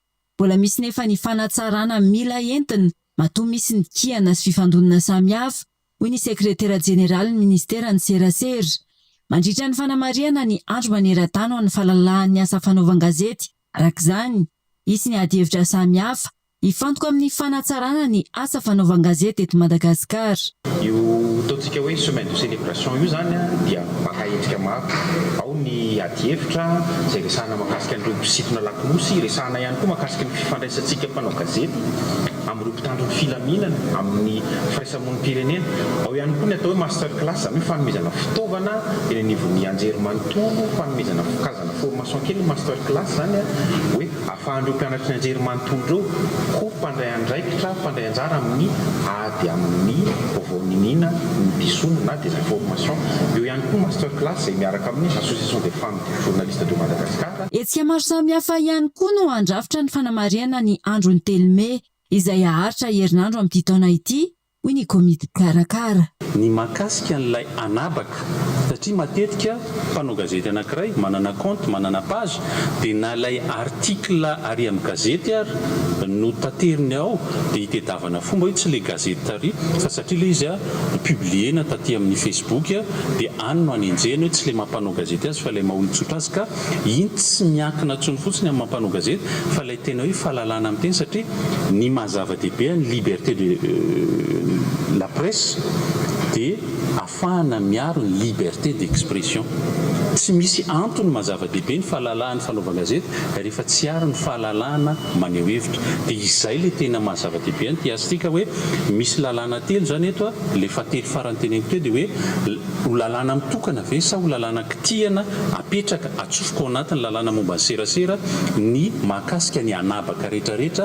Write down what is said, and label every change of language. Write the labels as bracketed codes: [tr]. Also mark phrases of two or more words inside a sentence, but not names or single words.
[mg] Mbola misy nefa ny fanatsarana mila entina matoa misy ny kiana sy fifandonana samihafa hoy ny sekretera jeneraly ny ministera ny serasera. Mandritra ny fanamariana ny andro maneran-tany ho an'ny fahalalany asa fanaovan-gazety. Arak'izany, isy ny ady hevitra samihafa ifantoka amin'ny fanatsarana ny asa fanaovan-gazety eto Madagasikara. Io ataontsika hoe [fr] semaine de célébration [mg] io zany dia maka endrika maro. Ao ny ady hevitra izay resahana mahakasika an'ireo mpisintona lakomosy, resahana ihany koa mahakasika ny fifandraisantsika mpanao gazety amin'ireo mpitandro ny filaminana amin'ny firaisamonim-pirenena. Ao ihany koa ny atao hoe [en] master class [mg] zany hoe fanomezana fitaovana eny anivon'ny anjerimanontolo, fanomezana karazana formation kely [en] master class [mg] zany hoe ahafahan'ireo mpianatry ny anjerimanontolo ireo koa mpandray andraikitra, mpandray anjara amin'ny ady amin'ny vaovao-ninina ny disono na [fr] des informations. [mg] Eo ihany koa [en] master class [mg] izay miaraka amin'ny [fr] association des femmes journalistes de Madagascar. [mg] Hetsika maro samihafa ihany koa no andrafitra ny fanamariana ny andron'ny telome izay aharitra herinandro amin'ity taona ity hoy ny komity karakara. Ny mahakasika an'ilay anabaka satria matetika mpanao gazety anankiray manana compte, manana page dia nalay article ary amin'ny gazety ary no tateriny ao dia hitedavana fomba hoe tsy le gazety tary fa satria le izy publiena taty amin'ny Facebook dia any no anenjeny hoe tsy le mampanao gazety azy fa ilay maholitsotra azy ka iny tsy miankina tsony fotsiny amin'ny mampanao gazety fa ilay tena hoe fahalalana amin'ny teny satria ny mahazava-dehibe ny [fr] liberté de la presse [mg] dia afahana miaro ny [fr] liberté d'expression. [mg] Tsy misy antony mazava-dehibe ny fahalalan'ny fanaovan-gazety rehefa tsy aro ny fahalalana maneho hevitra. Dia izay le tena mazava-dehibe ny tiasika hoe misy lalàna telo zany eto le fately farany teneniko teo dia hoe ho lalàna mitokana ve sa ho lalàna kitihana apetraka atsofoka ao anatin'ny lalàna momba ny serasera ny mahakasika ny anabaka rehetrarehetra.